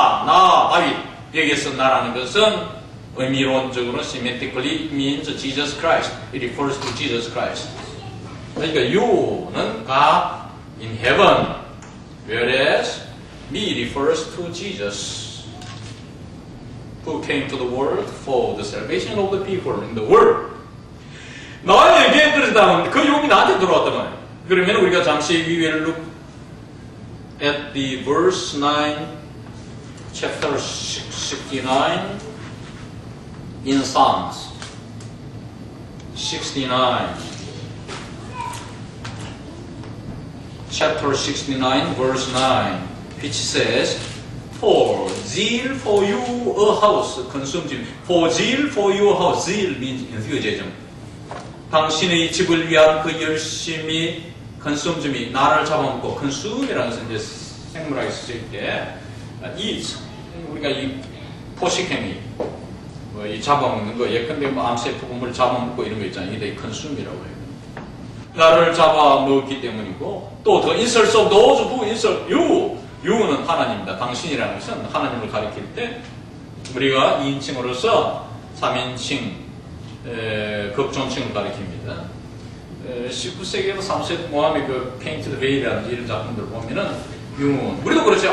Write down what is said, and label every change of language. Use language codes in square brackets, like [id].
[ko] 나, 다윗. 여기서 나라는 것은 의미론적으로 [en] semantically means Jesus Christ. It refers to Jesus Christ. [ko] 그러니까 [en] you는 God in heaven, whereas me refers to Jesus, who came to the world for the salvation of the people in the world. [ko] 나에게 떨어졌다면 그 욕이 나한테 들어왔단 말이에요. 그러면 우리가 잠시 [en] we will look at the verse 9, chapter 69 in Psalms. 69. Chapter 69, verse 9, which says, For zeal for you a house consumes you. For zeal for you a house. Zeal means enthusiasm. [ko] 당신의 집을 위한 그 열심이 consume이 나를 잡아먹고 consume이라는 것은 이제 생물학에 쓰일 때 eat. 우리가 이 포식행위, 이 잡아먹는 거 예컨대 암세포금을 잡아먹고 이런 거 있잖아요. 이게 consume이라고 해요. 나를 잡아먹기 때문이고 또 [en] the insults of those who insult you. [ko] you는 하나님입니다. 당신이라는 것은 하나님을 가리킬 때 우리가 2인칭으로서 3인칭, 극존칭을 가리킵니다. 19세기에도 사무엘 모함의 그 페인트드 베일이라든지 이런 작품들 보면은 우리도 그렇죠.